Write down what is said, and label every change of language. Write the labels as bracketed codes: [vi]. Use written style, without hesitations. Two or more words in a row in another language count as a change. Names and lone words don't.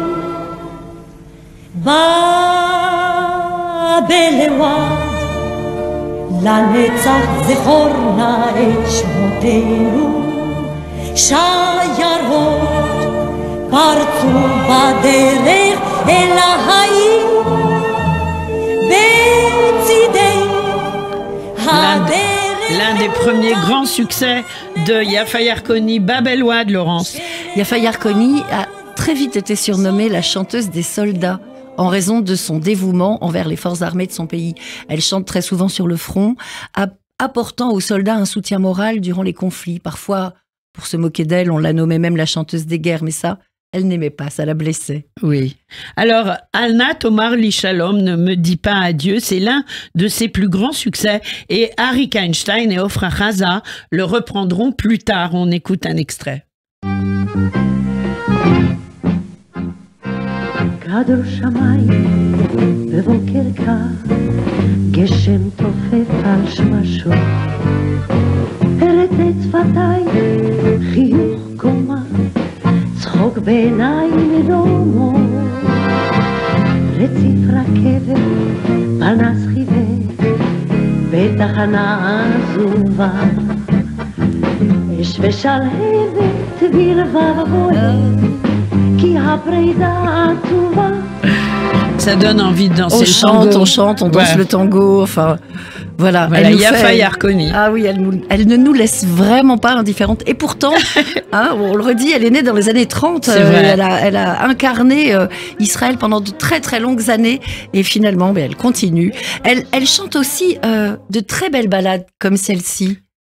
[he] בב אל ואד, לנצח זכור נא את שמותינו, שיירות פרצו בדרך אל העיר, בצידי [fr] premier grand succès de Yafa Yarkoni, Babel Ouad, Laurence. Yafa Yarkoni a très vite été surnommée la chanteuse des soldats en raison de son dévouement envers les forces armées de son pays. Elle chante très souvent sur le front, apportant aux soldats un soutien moral durant les conflits. Parfois, pour se moquer d'elle, on la nommait même la chanteuse des guerres, mais ça, elle n'aimait pas, ça la blessait. Oui. Alors, Alnat Omar Li Shalom, ne me dis pas adieu, c'est l'un de ses plus grands succès et Arik Einstein et Ofra Haza le reprendront plus tard. On écoute un extrait. [he] כדור שמיים בבוקר קר, גשם תופף על שמשות, הרטט שפתיים, חיוך קומה, צחוק בעיניים דומות, רציף רכבת, פנס חיוור, בתחנה עזובה, אש ושלהבת בלבב בוער, [fr] Ça donne envie de danser le tango. On chante, on danse le tango. Enfin, voilà. Yafa Yarkoni. Ah oui, elle ne nous laisse vraiment pas indifférente. Et pourtant, on le redit, elle est née dans les années 30. Elle a incarné Israël pendant de très très longues années. Et finalement, elle continue. Elle chante aussi de très belles ballades comme celle-ci.